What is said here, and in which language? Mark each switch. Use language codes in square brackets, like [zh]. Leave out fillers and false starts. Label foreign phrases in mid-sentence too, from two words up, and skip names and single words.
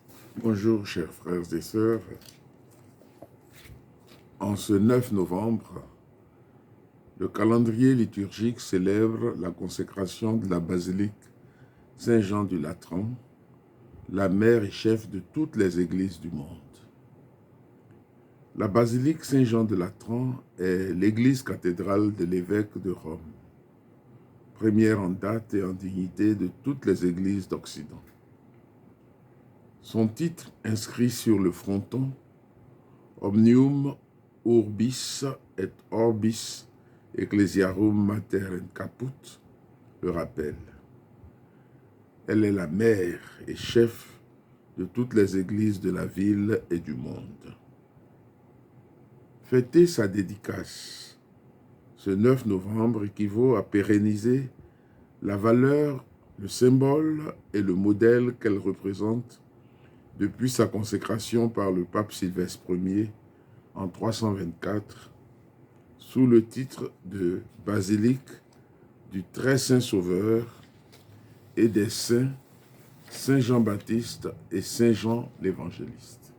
[fr] Bonjour chers frères et sœurs. En ce 9 novembre, le calendrier liturgique célèbre la consécration de la basilique Saint-Jean du Latran, la mère et chef de toutes les églises du monde. La basilique Saint-Jean de Latran est l'église cathédrale de l'évêque de Rome, première en date et en dignité de toutes les églises d'Occident. Son titre inscrit sur le fronton « [la] Omnium urbis et orbis ecclesiarum mater in caput [fr] » le rappelle. Elle est la mère et chef de toutes les églises de la ville et du monde. Fêter sa dédicace ce 9 novembre équivaut à pérenniser la valeur, le symbole et le modèle qu'elle représente depuis sa consécration par le pape Sylvestre Ier en 324 sous le titre de basilique du très saint Sauveur et des saints Saint Jean-Baptiste et Saint Jean l'Évangéliste.